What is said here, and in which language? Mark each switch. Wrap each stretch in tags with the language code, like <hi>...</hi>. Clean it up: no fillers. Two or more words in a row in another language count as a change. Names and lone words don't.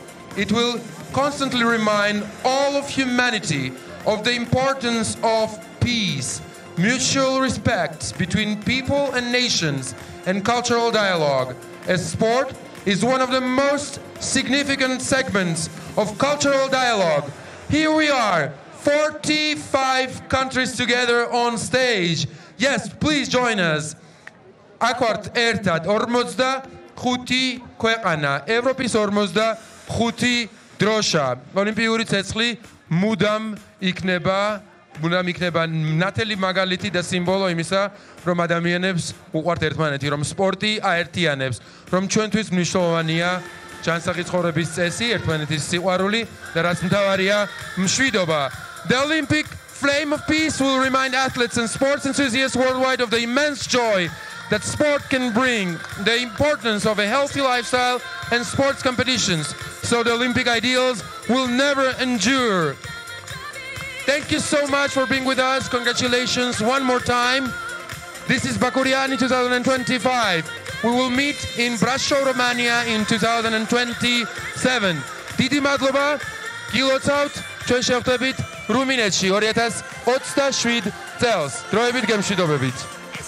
<en>It will constantly remind all of humanity of the importance of peace, mutual respect between people and nations, and cultural dialogue, as sport is one of the most significant segments of cultural dialogue. Here we are, 45 countries together on stage. Yes, please join us.</en> <ka>აქ ვართ ერთად 45 ქვეყანა, ევროპის 45 დროშა. ოლიმპიური ცეცხლი მუდამ იქნება ნათელი მაგალითი და სიმბოლო იმისა, რომ ადამიანებს უყვართ ერთმანეთი, რომ სპორტი აერთიანებს, რომ ჩვენთვის მნიშვნელოვანია ჯანსაღი ცხოვრების წესი, ერთმანეთის სიყვარული და რაც მთავარია, მშვიდობა.</ka> <en>The Olympic flame of peace will remind athletes and sports enthusiasts worldwide of the immense joy that sport can bring, the importance of a healthy lifestyle and sports competitions, so the Olympic ideals will never endure. Thank you so much for being with us. Congratulations one more time. This is Bakuriani 2025. We will meet in Brasov, Romania in 2027.</en> <ka>დიდი მადლობა, გილოცავთ, ჩვენ შევხვდებით რუმინეთში 2027 წელს. დროებით გემშვიდობებით.</ka>